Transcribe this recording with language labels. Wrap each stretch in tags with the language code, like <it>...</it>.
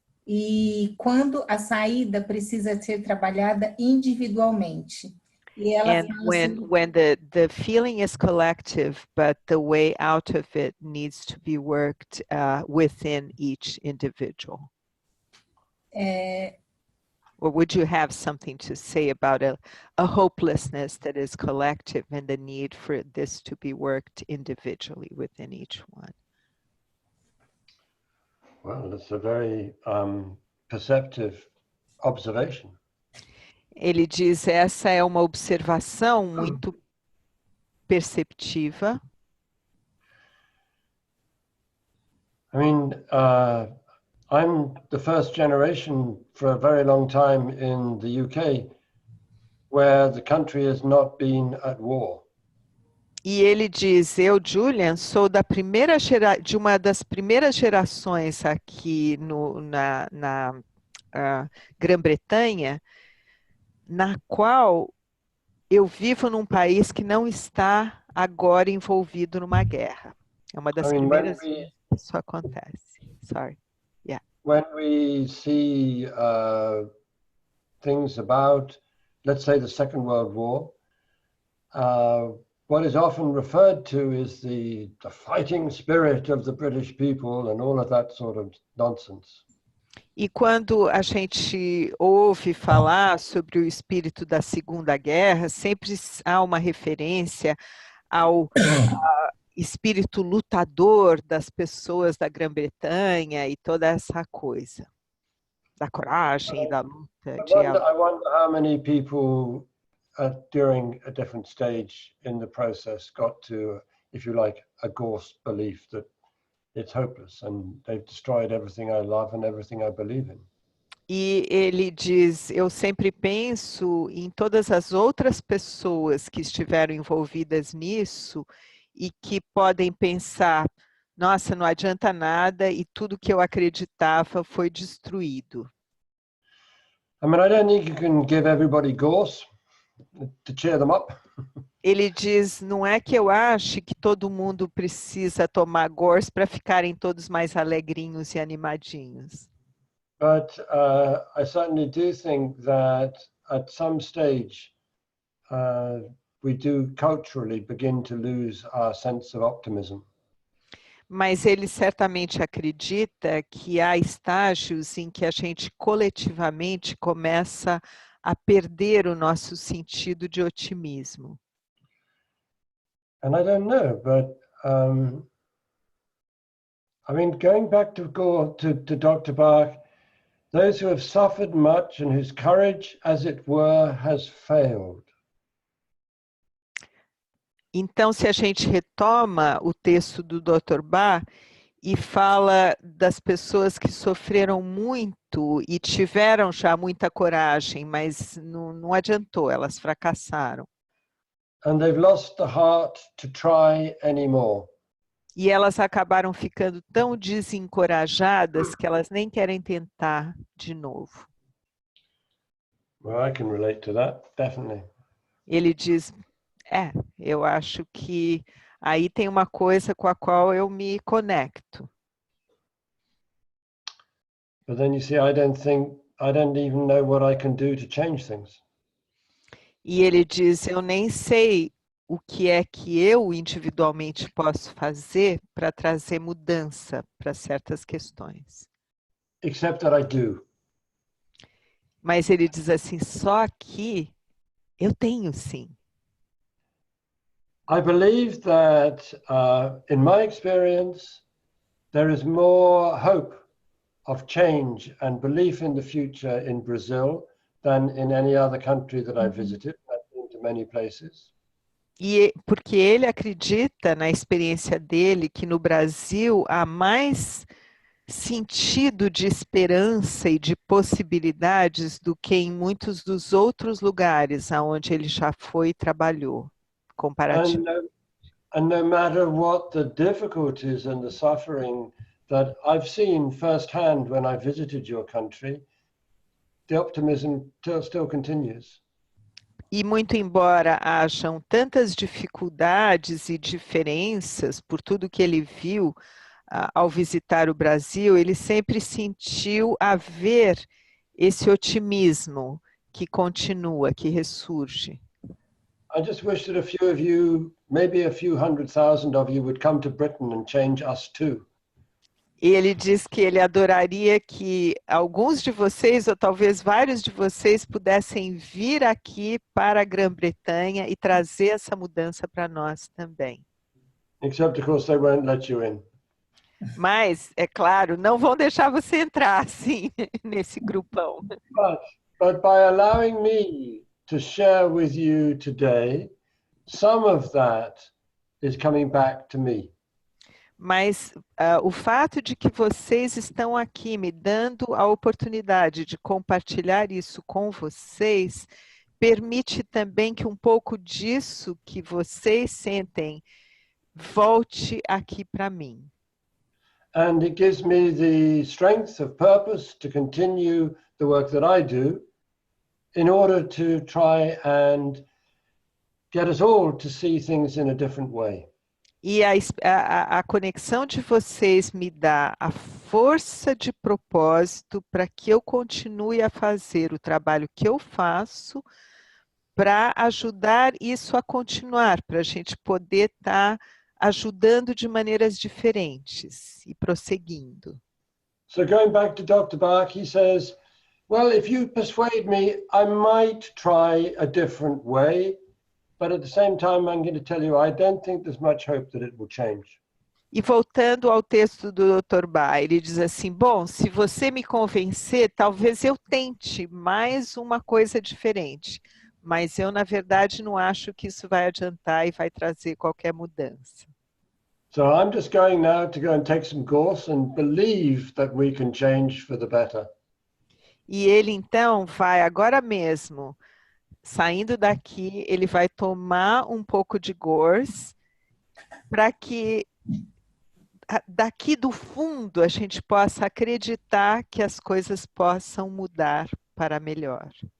<pt>e quando a saída precisa ser trabalhada individualmente. E ela</pt> <en>And</en> <pt>fala</pt> <en>when</en> <pt>assim,</pt> <en>when the feeling is collective, but the way out of it needs to be worked within each individual. Or would you have something to say about a hopelessness that is collective and the need for this to be worked individually within each one? Well, that's a very perceptive observation.</en> <pt>Ele diz, essa é uma observação muito perceptiva.</pt> <en>I mean, I'm the first generation for a very long time in the UK where the country has not been at war.</en> <pt>E ele diz, eu, Julian, sou de uma das primeiras gerações aqui na Grã-Bretanha, na qual eu vivo num país que não está agora envolvido numa guerra. É uma das primeiras vezes que isso acontece.</pt> <en>Sorry. Yeah. When we see things about, let's say, the Second World War, what is often referred to is the fighting spirit of the British people and all of that sort of nonsense.</en> <pt>E quando a gente ouve falar sobre o espírito da Segunda Guerra, sempre há uma referência ao espírito lutador das pessoas da Grã-Bretanha e toda essa coisa, da coragem e da luta.</pt> <en>I wonder how many people during a different stage in the process got to, if you like, a Gorse belief that it's hopeless and they've destroyed everything I love and everything I believe in.</en> <pt>E ele diz, eu sempre penso em todas as outras pessoas que estiveram envolvidas nisso e que podem pensar, nossa, não adianta nada e tudo que eu acreditava foi destruído.</pt> <en>I mean, I don't think you can give everybody Gorse to cheer them up.</en> <pt>Ele diz, não é que eu ache que todo mundo precisa tomar Gorse para ficarem todos mais alegrinhos e animadinhos.</pt> <en>But I certainly do think that at some stage we do culturally begin to lose our sense of optimism.</en> <pt>Mas ele certamente acredita que há estágios em que a gente coletivamente começa a perder o nosso sentido de otimismo.</pt> <en>And I don't know, but I mean, going back to Dr. Bach, those who have suffered much and whose courage, as it were, has failed.</en> <pt>Então, se a gente retoma o texto do Dr. Bach e fala das pessoas que sofreram muito e tiveram já muita coragem, mas não adiantou, elas fracassaram.</pt> <en>And they've lost the heart to try anymore.</en> <pt>E elas acabaram ficando tão desencorajadas que elas nem querem tentar de novo.</pt> <en>Well, I can relate to that, definitely.</en> <pt>Ele diz, eu acho que aí tem uma coisa com a qual eu me conecto.</pt> <en>But then you see, I don't even know what I can do to change things.</en> <pt>E ele diz, eu nem sei o que é que eu individualmente posso fazer para trazer mudança para certas questões.</pt> <en>Except that I do.</en> <pt>Mas ele diz assim, só que eu tenho sim.</pt> <en>I believe that in my experience, there is more hope of change and belief in the future in Brazil than in any other country that I've visited. I've been to many places.</en> <pt>E porque ele acredita na experiência dele que no Brasil há mais sentido de esperança e de possibilidades do que em muitos dos outros lugares aonde ele já foi e trabalhou, comparativamente. And no matter what the difficulties and the suffering that I've seen firsthand when I visited your country, the optimism still continues. E muito embora hajam tantas dificuldades e diferenças por tudo que ele viu, ao visitar o Brasil, ele sempre sentiu haver esse otimismo que continua, que ressurge.</pt> <en>I just wish that a few of you, maybe a few 100,000 of you, would come to Britain and change us too.</en> <pt>E ele diz que ele adoraria que alguns de vocês, ou talvez vários de vocês, pudessem vir aqui para a Grã-Bretanha e trazer essa mudança para nós também.</pt> <en>Except, of course, they won't let you in.</en> <pt>Mas, é claro, não vão deixar você entrar, assim, nesse grupão.</pt> <en>But by allowing me to share with you today, some of that is coming back to me.</en> <pt>Mas o fato de que vocês estão aqui me dando a oportunidade de compartilhar isso com vocês, permite também que um pouco disso que vocês sentem volte aqui para mim.</pt> <en>And it gives me the strength of purpose to continue the work that I do in order to try and get us all to see things in a different way.</en> <pt>E a conexão de vocês me dá a força de propósito para que eu continue a fazer o trabalho que eu faço para ajudar isso a continuar, para a gente poder estar ajudando de maneiras diferentes e prosseguindo.</pt> <en>So going back to Dr. Bach, he says, well, if you persuade me, I might try a different way. But at the same time, I'm going to tell you, I don't think there's much hope that it will change.</en> <pt>E voltando ao texto do Dr. Bach, ele diz assim, bom, se você me convencer, talvez eu tente mais uma coisa diferente. Mas eu, na verdade, não acho que isso vai adiantar e vai trazer qualquer mudança.</pt> <en>So I'm just going now to go and take some course and believe that we can change for the better.</en> <pt>E ele, então, vai agora mesmo, saindo daqui, ele vai tomar um pouco de GORS para que daqui do fundo a gente possa acreditar que as coisas possam mudar para melhor.</pt>